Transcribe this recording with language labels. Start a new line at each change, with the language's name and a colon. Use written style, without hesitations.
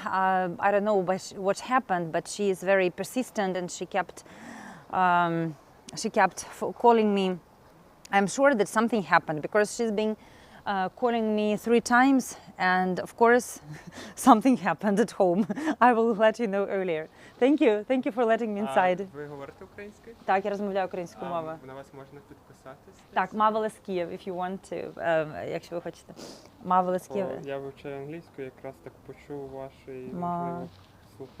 English: I don't know what happened, but she is very persistent and she kept calling me. I'm sure that something happened because she's been calling me 3 times, and of course something happened at home. I will let you know earlier. Thank you for letting me inside.
Ukrainian: Ви говорите українською? Так, я розмовляю українською мовою. На вас можна підписатись? Так, marvelous.kyiv,
English: if you want to,
Ukrainian: якщо ви хочете. Marvelous.kyiv. Я вивчаю англійську, якраз так почув ваші, можливо, слухаю.